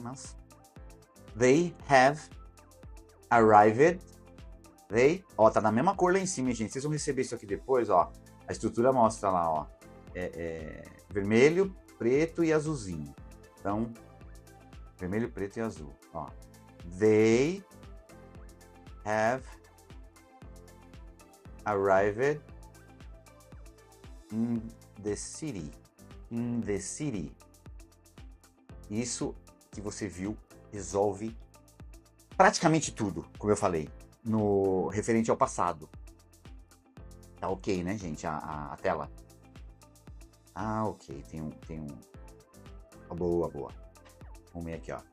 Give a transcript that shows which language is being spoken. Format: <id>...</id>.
<pt>Mas</pt> <en>they have arrived.</en> <pt>They, ó, tá na mesma cor lá em cima, gente. Vocês vão receber isso aqui depois, ó. A estrutura mostra lá, ó. Vermelho, preto e azulzinho. Então, vermelho, preto e azul, ó.</pt> <en>They have arrived in the city. In the city.</en> <pt>Isso que você viu resolve praticamente tudo, como eu falei, no referente ao passado. Tá ok, né, gente, a tela? Ah, ok, tem um... Boa. Vamos ver aqui, ó.</pt>